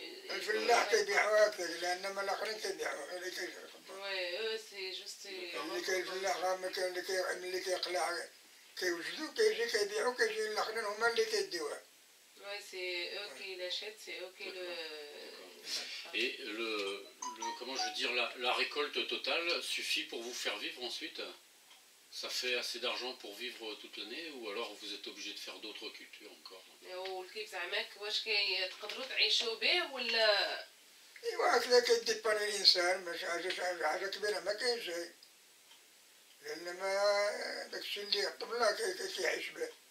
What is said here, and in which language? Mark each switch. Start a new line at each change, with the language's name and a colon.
Arabic: الفلاح كيبيعوا هكذا لان ما الاخرين كيبيعوا.
French: Ouais, eux
Arabic: اللي كاين الفلاح ما كان اللي كيقلع كيوجدو كيجي كيبيعو كيجي الاخرين هما اللي كيديوها.
French: Ouais, c'est eux qui l'achètent, c'est eux qui le. Et comment je veux dire, la récolte totale suffit pour vous faire vivre ensuite? Ça fait assez d'argent pour vivre toute l'année ou alors vous êtes obligé de faire d'autres cultures encore?
Arabic: والكيف زعماك واش تقدروا تعيشوا به ولا؟ ايوا هكذا كيديباني الانسان باش حاجه كبيره ما كاينش شيء، لان ما داكشي اللي يعطم الله كيعيش به.